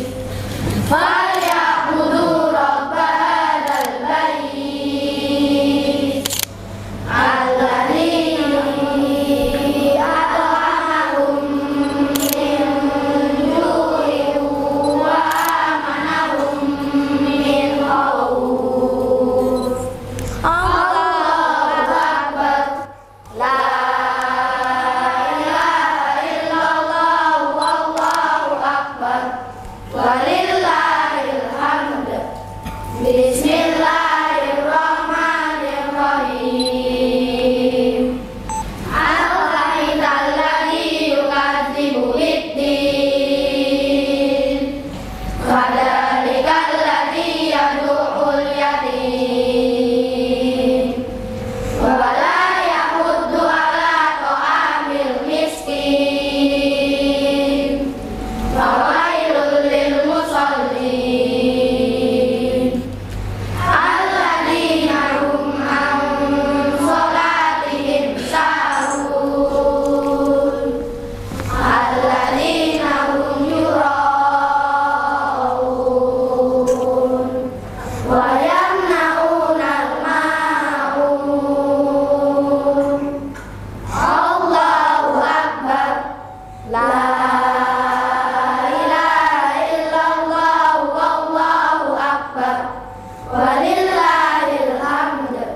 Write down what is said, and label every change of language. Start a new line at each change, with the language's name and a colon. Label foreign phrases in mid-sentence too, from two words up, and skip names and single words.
Arabic: فليعبدوا رب هذا البيت الذي أطعمهم من جوع وآمنهم من خوف. الله أكبر. لا إله إلا الله والله أكبر. ولله الحمد. بسم الله الرحمن الرحيم. الرحمن الرحيم. يكذب بالدين. فذلك الذي يدع اليتيم. ولا يحض على طعام المسكين. فويل للمصلين. الذين هم عن صلاتهم ساهون. الذين هم يراءون ويمنعون الماعون. الله أكبر. لا إله إلا الله والله أكبر. ولله الحمد.